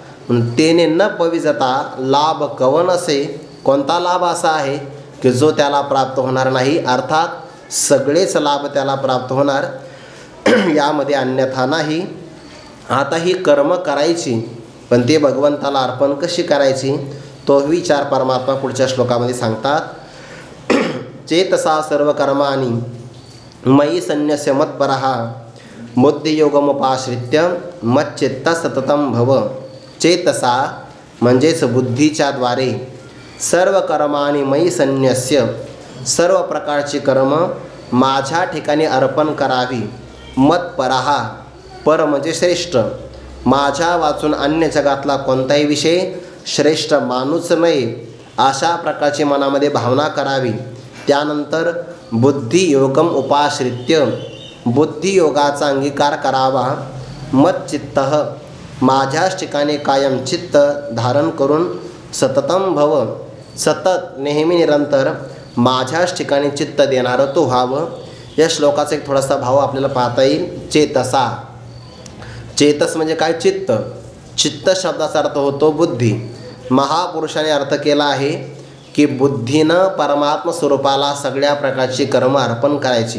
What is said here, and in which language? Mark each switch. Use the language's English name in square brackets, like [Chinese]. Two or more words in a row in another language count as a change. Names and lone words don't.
[Marathi] तेने न पविजता लाभ कवन असे, कोणता लाभ असा आहे की जो त्याला प्राप्त होणार नाही, अर्थात सगळेच लाभ त्याला प्राप्त होणार, यामध्ये अन्यथा नाही. आता ही कर्म करायची, पण ते भगवंताला अर्पण कशी करायची तो विचार परमात्मा पुढच्या श्लोकामध्ये सांगतात. [Sanskrit] चेतसा सर्व कर्माणि मयि संन्यस्य मत्परः बुद्धियोगमुपाश्रित्य मच्चित्त सततं भव. [Marathi] चेतसा म्हणजेच बुद्धीच्या द्वारे, [Sanskrit] सर्व कर्माणि मयि संन्यस्य [Marathi] सर्व प्रकारची कर्म माझ्या ठिकाणी अर्पण करावी. मत्परः पर म्हणजे श्रेष्ठ, माझ्या वाचून अन्य जगातला कोणताही विषय श्रेष्ठ मानूच नये अशा प्रकारची मनामध्ये भावना करावी. त्यानंतर [Sanskrit] बुद्धियोगम उपाश्रित्य [Marathi] बुद्धियोगाचा अंगीकार करावा. मच्चित्त माझ्याच ठिकाणी कायम चित्त धारण करून [Sanskrit] सततं भव [Marathi] सतत नेहमी निरंतर माझ्याच ठिकाणी चित्त देणारं तो व्हावं. या श्लोकाचा एक थोडासा भाव आपल्याला पाहता येईल. चेतसा, चेतस म्हणजे काय? चित्त. चित्त शब्दाचा अर्थ होतो बुद्धी. महापुरुषाने अर्थ केला आहे की बुद्धीनं परमात्म स्वरूपाला सगळ्या प्रकारची कर्म अर्पण करायची.